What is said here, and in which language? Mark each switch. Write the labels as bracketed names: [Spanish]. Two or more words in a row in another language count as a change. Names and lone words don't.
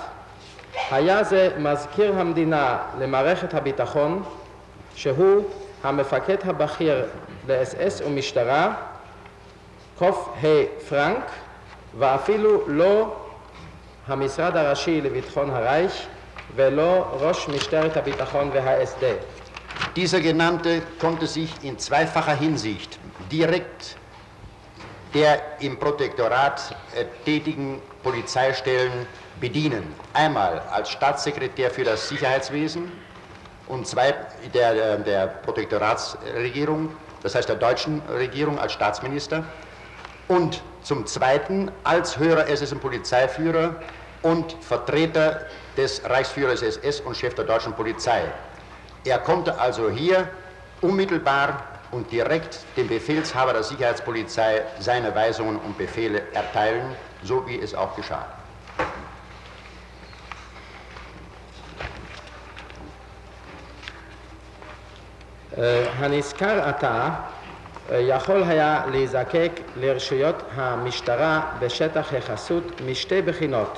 [Hebrew] היה זה מזכיר המדינה למערכת הביטחון, שהוא המפקד הבכיר לאס-אס ומשטרה, קוף פרנק, ואפילו לא המשרד הראשי לביטחון הרייך ולא ראש משטרת הביטחון והאס-ד. [German] Dieser Genannte konnte sich in zweifacher Hinsicht direkt der im Protektorat tätigen Polizeistellen bedienen. Einmal als Staatssekretär für das Sicherheitswesen und der Protektoratsregierung, das heißt der deutschen Regierung als Staatsminister, und zum Zweiten als höherer SS-Polizeiführer und Vertreter des Reichsführers SS und Chef der deutschen Polizei. Er konnte also hier unmittelbar und direkt dem Befehlshaber der Sicherheitspolizei seine Weisungen und Befehle erteilen, so wie es auch geschah. [Hebrew] הנזכר עתה יכול היה להיזקק לרשויות המשטרה בשטח החסות משתי בחינות.